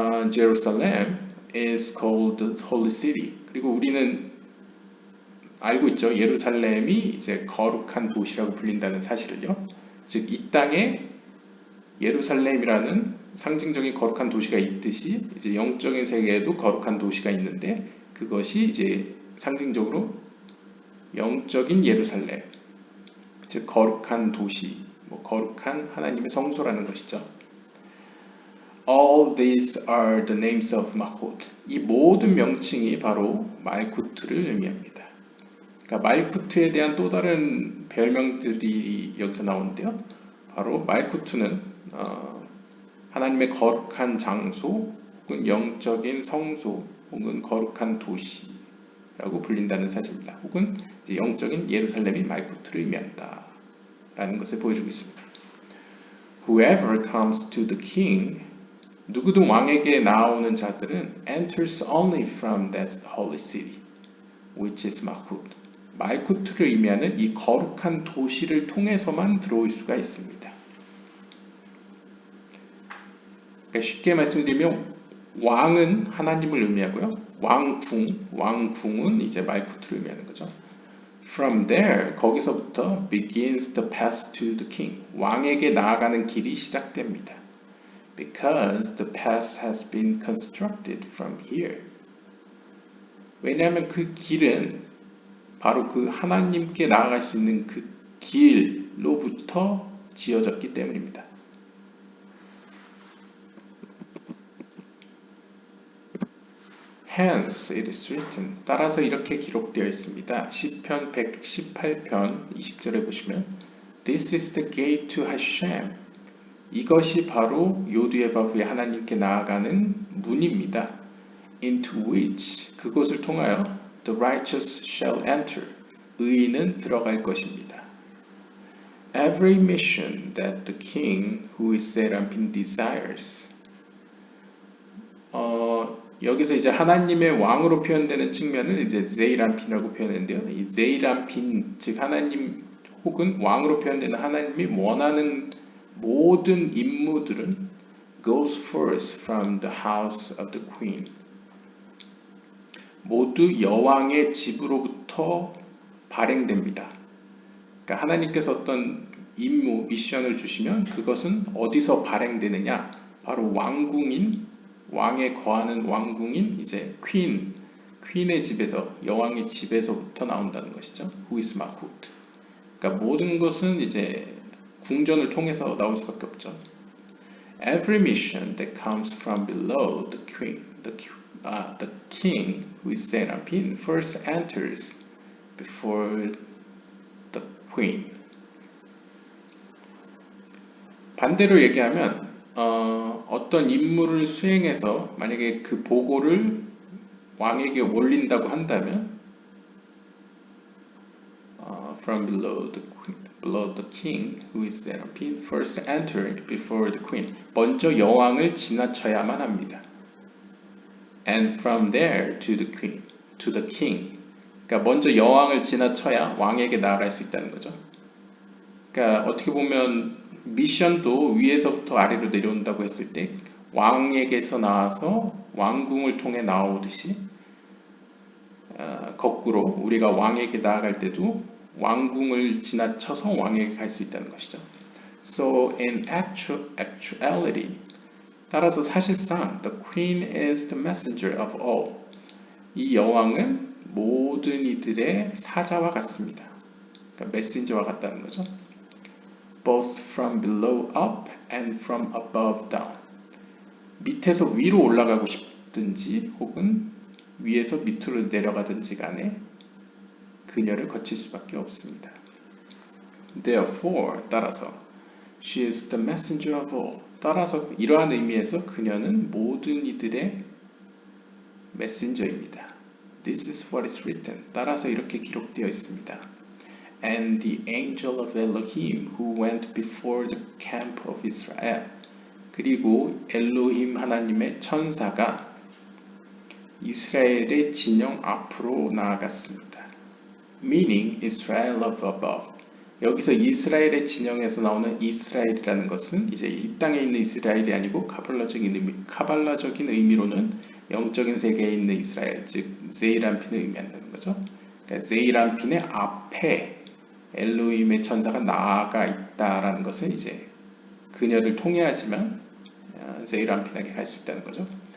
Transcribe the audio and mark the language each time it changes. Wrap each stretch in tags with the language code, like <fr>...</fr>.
<en>Jerusalem is called the Holy City.</en> <ko>그리고 우리는 알고 있죠. 예루살렘이 이제 거룩한 도시라고 불린다는 사실을요. 즉, 이 땅에 예루살렘이라는 상징적인 거룩한 도시가 있듯이 이제 영적인 세계에도 거룩한 도시가 있는데 그것이 이제 상징적으로 영적인 예루살렘, 즉 거룩한 도시, 거룩한 하나님의 성소라는 것이죠.</ko> <en>All these are the names of Malkut.</en> <ko>이 모든 명칭이 바로 말쿠트를 의미합니다. 그러니까 말쿠트에 대한 또 다른 별명들이 여기서 나오는데요. 바로 말쿠트는 하나님의 거룩한 장소 혹은 영적인 성소 혹은 거룩한 도시라고 불린다는 사실입니다. 혹은 영적인 예루살렘이 말쿠트를 의미한다 라는 것을 보여주고 있습니다.</ko> <en>Whoever comes to the king,</en> <ko>누구든 왕에게 나오는 자들은</ko> <en>enters only from that holy city, which is Malkut.</en> <ko>말쿠트를 의미하는 이 거룩한 도시를 통해서만 들어올 수가 있습니다. 그러니까 쉽게 말씀드리면 왕은 하나님을 의미하고요. 왕궁은 이제 말쿠트를 의미하는 거죠.</ko> <en>From there,</en> <ko>거기서부터</ko> <en>begins the path to the king.</en> <ko>왕에게 나아가는 길이 시작됩니다.</ko> <en>Because the path has been constructed from here.</en> <ko>왜냐하면 그 길은 바로 그 하나님께 나아갈 수 있는 그 길로부터 지어졌기 때문입니다.</ko> <en>Hence it is written.</en> <ko>따라서 이렇게 기록되어 있습니다. 시편 118편 20절에 보시면</ko> <en>This is the gate to Hashem.</en> <ko>이것이 바로 요드예바브의 하나님께 나아가는 문입니다.</ko> <en>Into which,</en> <ko>그곳을 통하여</ko> <en>the righteous shall enter.</en> <ko>의인은 들어갈 것입니다.</ko> <en>Every mission that the king who is Seraphim desires.</en> <ko>여기서 이제 하나님의 왕으로 표현되는 측면을 이제 제이람핀이라고 표현했는데요. 이 제이람핀, 즉 하나님 혹은 왕으로 표현되는 하나님이 원하는 모든 임무들은</ko> <en>goes forth from the house of the queen.</en> <ko>모두 여왕의 집으로부터 발행됩니다. 그러니까 하나님께서 어떤 임무, 미션을 주시면 그것은 어디서 발행되느냐? 바로 왕에 거하는 왕궁인 이제 퀸의 집에서, 여왕의 집에서부터 나온다는 것이죠.</ko> <en>Who is Malkut.</en> <ko>그러니까 모든 것은 이제 궁전을 통해서 나올 수밖에 없죠.</ko> <en>Every mission that comes from below the queen, the king who is Seraphim first enters before the queen.</en> <ko>반대로 얘기하면 어떤 임무를 수행해서 만약에 그 보고를 왕에게 올린다고 한다면</ko> <en>from below the king who is Seraphim first entered before the queen.</en> <ko>먼저 여왕을 지나쳐야만 합니다.</ko> <en>And from there to the king.</en> <ko>그러니까 먼저 여왕을 지나쳐야 왕에게 나아갈 수 있다는 거죠. 그러니까 어떻게 보면 미션도 위에서부터 아래로 내려온다고 했을 때 왕에게서 나와서 왕궁을 통해 나오듯이 거꾸로 우리가 왕에게 나아갈 때도 왕궁을 지나쳐서 왕에게 갈 수 있다는 것이죠.</ko> <en>So in actuality,</en> <ko>따라서 사실상</ko> <en>the queen is the messenger of all.</en> <ko>이 여왕은 모든 이들의 사자와 같습니다. 그러니까 메신저와 같다는 거죠.</ko> <en>Both from below up and from above down.</en> <ko>밑에서 위로 올라가고 싶든지 혹은 위에서 밑으로 내려가든지 간에 그녀를 거칠 수밖에 없습니다.</ko> <en>Therefore,</en> <ko>따라서</ko> <en>She is the messenger of all.</en> <ko>따라서 이러한 의미에서 그녀는 모든 이들의 메신저입니다.</ko> <en>This is what is written.</en> <ko>따라서 이렇게 기록되어 있습니다.</ko> <en>And the angel of Elohim who went before the camp of Israel.</en> <ko>그리고 엘로힘 하나님의 천사가 이스라엘의 진영 앞으로 나아갔습니다.</ko> <en>Meaning Israel of above.</en> <ko>여기서 이스라엘의 진영에서 나오는 이스라엘이라는 것은 이제 이 땅에 있는 이스라엘이 아니고 카발라적인 의미로는 영적인 세계에 있는 이스라엘, 즉 제이란핀을 의미한다는 거죠. 그러니까 제이란핀의 앞에 엘로힘의 천사가 나아가 있다라는 것은 이제 그녀를 통해야지만 제이란핀에게 갈 수 있다는 거죠.</ko>